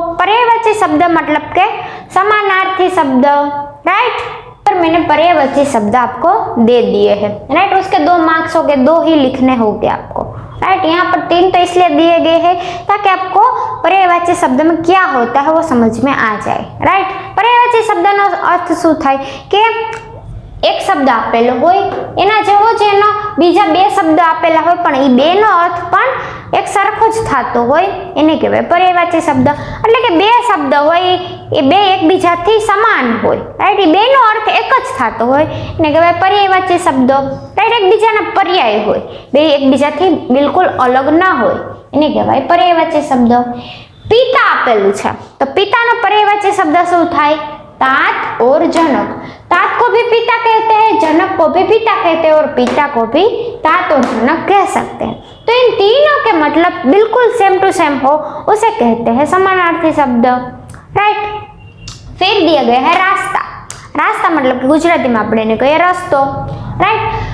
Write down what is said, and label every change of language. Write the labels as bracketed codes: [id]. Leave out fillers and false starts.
[hi] पर्यायवाची शब्द मतलब के समानार्थी शब्द, राइट। पर मैंने पर्यायवाची शब्द आपको दे दिए हैं, राइट। उसके 2 मार्क्स हो गए, 2 ही लिखने होंगे आपको, राइट। यहाँ पर 3 तो इसलिए दिए गए हैं ताकि आपको पर्यायवाची शब्द में क्या होता है वो समझ में आ जाए, राइट। [gu] पर्यायवाची शब्दનો अर्थ શું થાય કે એક શબ્દ આપેલો હોય એના જેવો જ એનો બીજા 2 શબ્દ આપેલા હોય પણ એ બેનો અર્થ પણ એક સરખો જ થતો હોય એને કહેવાય પર્યાયવાચી શબ્દ। એટલે કે 2 શબ્દ હોય એ 2 એકબીજાથી સમાન હોય, રાઈટ, એ બેનો અર્થ એક જ થતો હોય એને કહેવાય પર્યાયવાચી શબ્દ, રાઈટ। એકબીજાના પર્યાય હોય, 2 એકબીજાથી બિલકુલ અલગ ન હોય એને કહેવાય પર્યાયવાચી શબ્દ। પિતા આપેલું છે તો પિતાનો પર્યાયવાચી શબ્દ શું થાય, [hi] तात और जनक। तात को भी पिता कहते हैं, जनक को भी पिता कहते हैं और पिता को भी तात और जनक कह सकते हैं। तो इन तीनों के मतलब बिल्कुल सेम टू सेम हो उसे कहते हैं समानार्थी शब्द, राइट। फिर दिया गया है रास्ता। रास्ता मतलब कि गुजराती में [gu] આપણે એને કહીએ રસ્તો, [hi] राइट।